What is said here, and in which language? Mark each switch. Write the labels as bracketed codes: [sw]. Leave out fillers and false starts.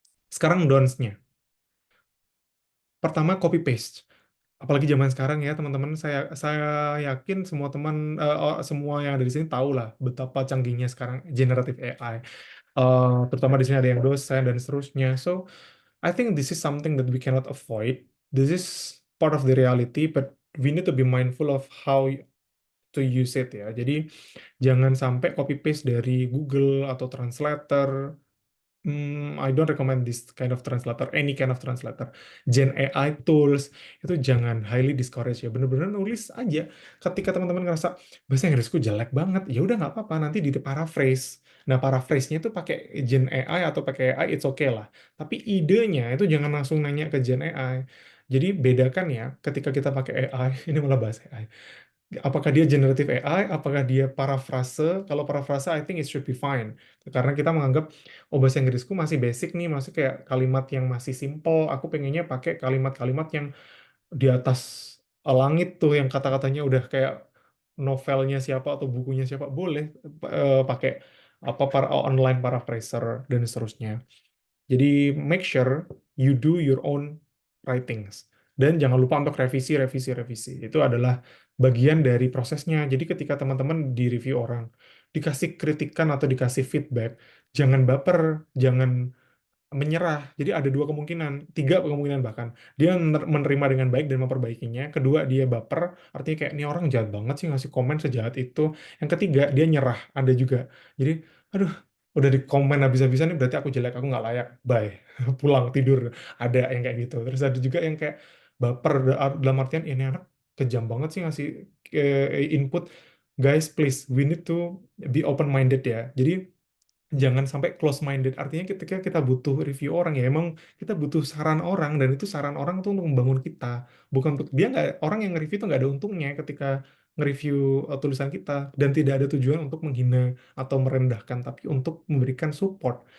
[id] Sekarang don'ts-nya. Pertama, copy paste. Apalagi zaman sekarang ya teman-teman, saya yakin semua teman semua yang ada di sini tahu lah betapa canggihnya sekarang generative AI. Terutama di sini ada yang dosen dan seterusnya. [en] So I think this is something that we cannot avoid. This is part of the reality, but we need to be mindful of how to use it ya. [id] Jadi jangan sampai copy paste dari Google atau translator. [en] I don't recommend this kind of translator, any kind of translator. [id] Gen AI tools itu jangan highly discourage ya. Bener-bener nulis aja. Ketika teman-teman ngerasa bahasa Inggrisku jelek banget, ya udah nggak apa-apa. Nanti di paraphrase. Nah paraphrase-nya itu pakai Gen AI atau pakai AI, [en] it's okay [id] lah. Tapi idenya itu jangan langsung nanya ke Gen AI. Jadi bedakan ya, ketika kita pakai AI, ini malah bahasa AI. Apakah dia generative AI, apakah dia parafrase? Kalau parafrase, [en] I think it should be fine. [id] Karena kita menganggap, oh bahasa Inggrisku masih basic nih, masih kayak kalimat yang masih simple. Aku pengennya pakai kalimat-kalimat yang di atas langit tuh, yang kata-katanya udah kayak novelnya siapa atau bukunya siapa. Boleh pakai apa para online paraphraser dan seterusnya. [en] Jadi make sure you do your own writings. [id] Dan jangan lupa untuk revisi, revisi, revisi. Itu adalah bagian dari prosesnya. Jadi ketika teman-teman di review orang, dikasih kritikan atau dikasih feedback, jangan baper, jangan menyerah. Jadi ada dua kemungkinan, tiga kemungkinan bahkan. Dia menerima dengan baik dan memperbaikinya. Kedua, dia baper, artinya kayak, ini orang jahat banget sih ngasih komen sejahat itu. Yang ketiga, dia nyerah, ada juga. Jadi, aduh, udah di komen habis-habisan nih berarti aku jelek, aku nggak layak, bye. Pulang, tidur. Ada yang kayak gitu. Terus ada juga yang kayak baper, dalam artian, ini anak kejam banget sih ngasih input. [en] Guys, please, we need to be open-minded ya. [id] Jadi, jangan sampai close minded. Artinya ketika kita butuh review orang ya emang kita butuh saran orang, dan itu saran orang tuh untuk membangun kita, bukan untuk dia. Nggak, orang yang nge-review itu nggak ada untungnya ketika nge-review tulisan kita, dan tidak ada tujuan untuk menghina atau merendahkan, tapi untuk memberikan support.